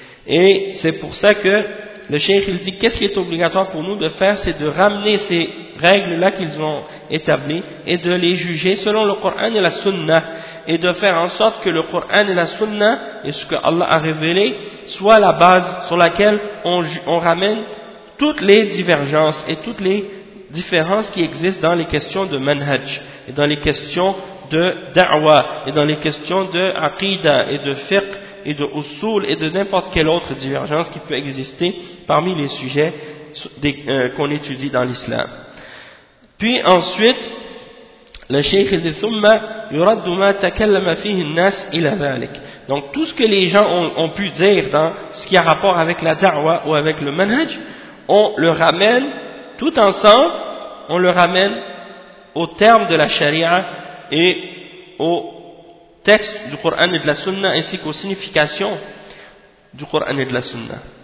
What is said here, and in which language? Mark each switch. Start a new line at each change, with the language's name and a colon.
French: Et c'est pour ça que le cheikh il dit qu'est-ce qui est obligatoire pour nous de faire, c'est de ramener ces règles-là qu'ils ont établies et de les juger selon le Coran et la Sunna, et de faire en sorte que le Coran et la Sunna et ce que Allah a révélé soient la base sur laquelle on ramène toutes les divergences et toutes les différences qui existent dans les questions de manhaj et dans les questions de da'wa et dans les questions de aqidah et de fiqh et de usul et de n'importe quelle autre divergence qui peut exister parmi les sujets qu'on étudie dans l'islam. Puis ensuite, le sheikh dit
Arabic: ثم يرد ما تكلم فيه الناس إلى ذلك.
French: Donc tout ce que les gens ont pu dire dans ce qui a rapport avec la da'wa ou avec le manhaj, on le ramène tout ensemble, on le ramène au terme de la charia et au texte du Coran et de la Sunna ainsi qu'aux significations du Coran et de la Sunna.